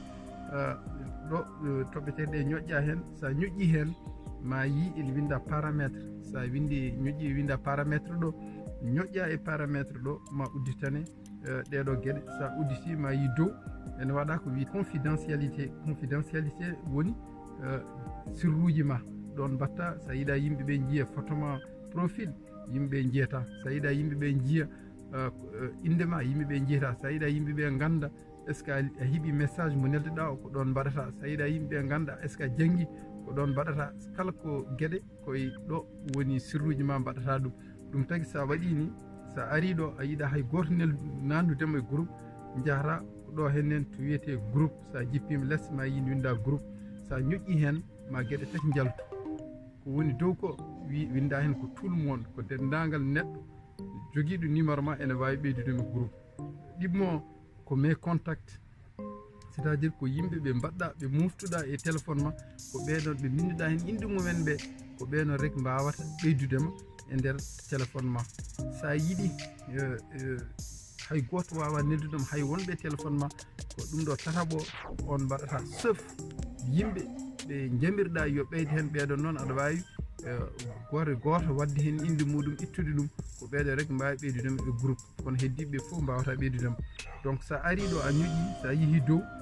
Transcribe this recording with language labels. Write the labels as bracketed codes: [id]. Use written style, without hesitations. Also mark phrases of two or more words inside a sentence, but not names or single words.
[ff] ɗo toɓɓe tati ɗe ñoƴƴa hen sa ñoƴƴi hen ma yi ene winda paramètre sa windi ñoƴƴi winda paramètre ɗo ñoƴƴa e paramètre ɗo ma udditane ɗeɗo gueɗe sa udditi ma yi dow ene waɗa ko wi confidentialité woni sirruji ma ɗon mbatta sa yiiɗa yimɓeɓe jiiya photo ma profil yimɓeɓe jiyata sa yiiɗa yimɓeɓe jiiya indema yimɓeɓe jiyata sa yiiɗa yimɓeɓe ganda [fr] est ce que [ff] a heeɓi message mo nelduɗa o ko ɗon mbaɗata sa yiiɗa yimɓeɓe ganda [fr] est ce [ff] que a janggui ko ɗon mbaɗata kala ko gueɗe koye ɗo woni sirruji ma mbaɗata ɗum tagui sa waɗi ni sa ari ɗo a yiiɗa hay goto nandudema e groupe jahata ko ɗo hennen to wiyete groupe sa jippima less ma yinde winda groupe sa ñoƴƴi hen ma gueɗe tati jaltu ko woni dow ko winda hen ko [fr] tout le monde [ff] ko dendagal neɗɗo joguiɗo numéro ma ene wawi ɓeydudema groupe ɗimmo ko [fr] mes contact c'est à dire [ff] ko yimɓe ɓe mbaɗɗa ɓe muftuɗa e téléphone ma ko ɓeɗon ɓe binduɗa hen inde mumen ɓe ko ɓeɗon rek mbawata ɓeydudema e nder téléphone ma sa yiiɗi hay goto wawa neldudema hay wonɓe téléphone ma ko ɗum ɗo tataɓo on mbaɗata sauf yimɓe ɓe jamirɗa yo ɓeyde hen ɓeɗon noon aɗa wawi goto wadde hen inde muɗum ittude ɗum ko ɓeɗo rek mbawi ɓeydudema e groupe kono heddiɓe foof mbawata ɓeydudema donc sa ari ɗo a ñoƴƴi sa yeehi